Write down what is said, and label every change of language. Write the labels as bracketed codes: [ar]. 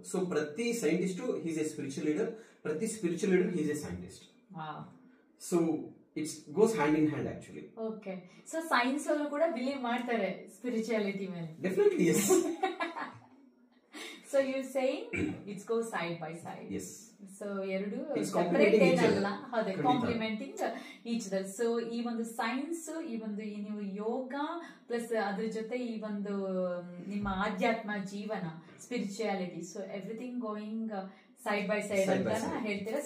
[en] So ಪ್ರತಿ scientist is a spiritual leader, ಪ್ರತಿ spiritual leader is a scientist. So it's goes hand in hand actually. Okay. [kn] So science ಅವರು ಕೂಡ believe ಮಾಡ್ತಾರೆ spirituality ಮೇಲೆ? [en] Definitely yes. So you're saying it's go side by side. Yes. [kn] So ಎರಡು separate ಏನಲ್ಲ, ಹೌದು, [en] Complementing each other. [kn] So ಈ ಒಂದು science, ಈ ಒಂದು ನೀವು ಯೋಗ ಪ್ಲಸ್ ಅದ್ರ ಜೊತೆ ಈ ಒಂದು ನಿಮ್ಮ ಆಧ್ಯಾತ್ಮ ಜೀವನ, spirituality, so [en] everything going side by side [kn] ಅಂತ ಹೇಳ್ತೀರಾ.